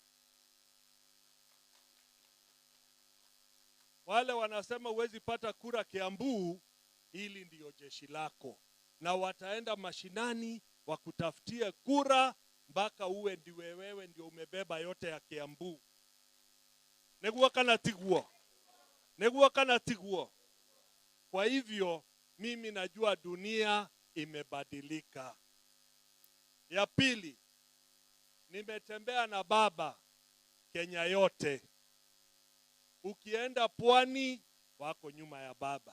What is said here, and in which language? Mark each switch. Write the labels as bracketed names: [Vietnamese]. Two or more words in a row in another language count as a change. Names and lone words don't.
[Swahili] Wale wanasema huwezi pata kura Kiambu, hili ndiyo jeshi lako. Na wataenda mashinani wakutafutie kura mpaka uwe ndiwe wewe ndio umebeba yote ya Kiambu. [Kikuyu] Negua kana tiguo. [Swahili] Kwa hivyo mimi najua dunia imebadilika. Ya pili, nimetembea na baba Kenya yote. Ukienda pwani wako nyuma ya baba.